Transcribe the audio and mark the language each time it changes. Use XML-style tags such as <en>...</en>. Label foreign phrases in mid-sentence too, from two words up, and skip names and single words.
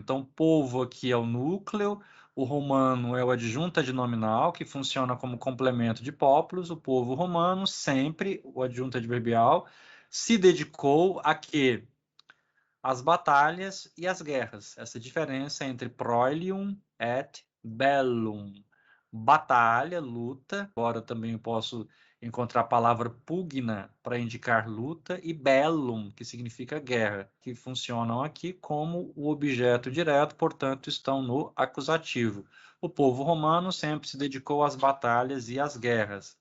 <pt>Então, o povo aqui é o núcleo, o romano é o adjunto adnominal, que funciona como complemento de populus. O povo romano, sempre o adjunto adverbial, se dedicou a quê? As batalhas e as guerras. Essa diferença entre</pt> <la>proelium et bellum.</la> <pt>Batalha, luta, embora também eu posso encontrar a palavra pugna para indicar luta, e bellum, que significa guerra, que funcionam aqui como o objeto direto, portanto estão no acusativo. O povo romano sempre se dedicou às batalhas e às guerras.</pt>